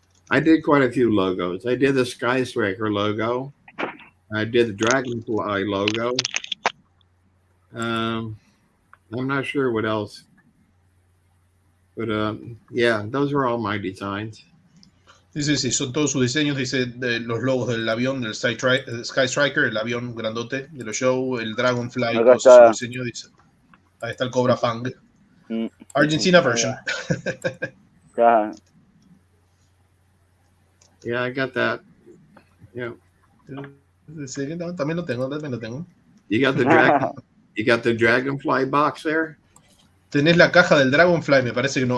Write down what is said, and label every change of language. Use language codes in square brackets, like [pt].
[en] I did quite a few logos. I did the Sky Striker logo. I did the Dragonfly logo. I'm not sure what else. But yeah, those were all my designs. [es] Sí, son todos sus diseños. Dice los logos del avión, del Sky Striker, el avión grandote de los show, el Dragonfly, todo su diseño. Dice, ahí está el Cobra Fang. [en] Argentina version. Yeah, I got that. Yeah. [es] Sí, no, también lo tengo. [en] You got the Dragonfly box there? [es] Tenés la caja del Dragonfly, me parece que no.